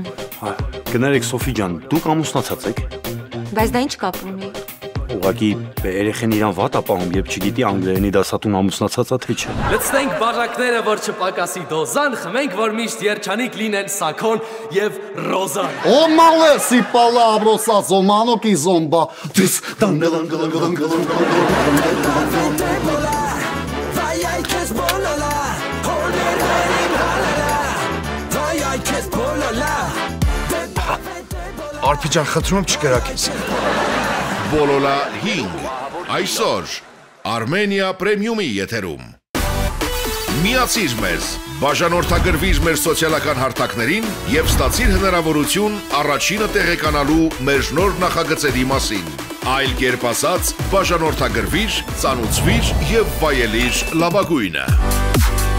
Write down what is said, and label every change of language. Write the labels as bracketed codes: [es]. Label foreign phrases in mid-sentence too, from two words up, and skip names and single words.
[hy] Գներեք Սոֆի ջան, դուք ամուսնացած եք։ Բայց դա ինչ կապ ունի։ Ուղղակի երեխեն իրան վատ ապահում, երբ չգիտի անգլերենի դասատուն ամուսնացածա թե չէ։ Լցնենք բաժակները, որ չպակասի դոզան, խմենք, որ միշտ երջանիկ լինեն Սաքոն եւ Ռոզան։ O male si palabrosa zomano ki zomba. Dis dangalan galan galan galan Արփիջան խնդրում եմ չկրակ ես։ Բոլոլա 5 այսօր Armenia Premium-ի եթերում։ Միացիր մեզ, բաժանորդագրվիր մեր սոցիալական հարթակներին եւ ստացիր հնարավորություն առաջինը տեղեկանալու մեր նոր նախագծերի մասին։ Այլ կերպ ասած, բաժանորդագրվիր, ծանուցվիր եւ վայելիր լավագույնը։